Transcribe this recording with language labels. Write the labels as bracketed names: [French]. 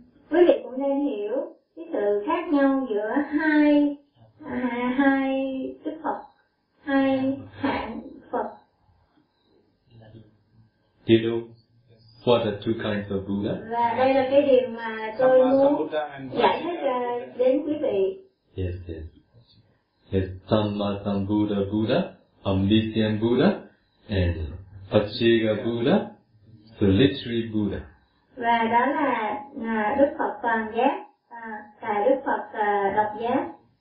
[Vietnamese] Quý vị cũng nên hiểu cái sự khác nhau giữa hai Đức Phật, hai hạng Phật. [English] Do you know what are two kinds of Buddha? [Vietnamese] Và đây là cái điều mà tôi muốn giải thích đến quý vị. [English] Yes. Sammasambuddha Buddha, Amnisyan Buddha, and Pachega Buddha, Solitary Buddha. [Vietnamese] Và đó là Đức Phật toàn giác, cả Đức Phật độc giác.